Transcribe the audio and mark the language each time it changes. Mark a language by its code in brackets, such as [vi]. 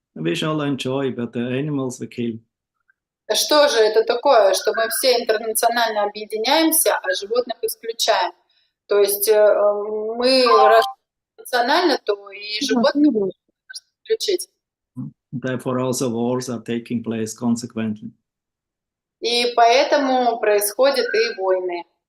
[en] We shall enjoy, but the animals we kill. [ru] Что же это такое, что мы все интернационально объединяемся, а животных исключаем? То есть мы раз национально, то и животных нужно исключить. [en] Therefore, also wars are taking place consequently. [ru] И поэтому происходят и войны.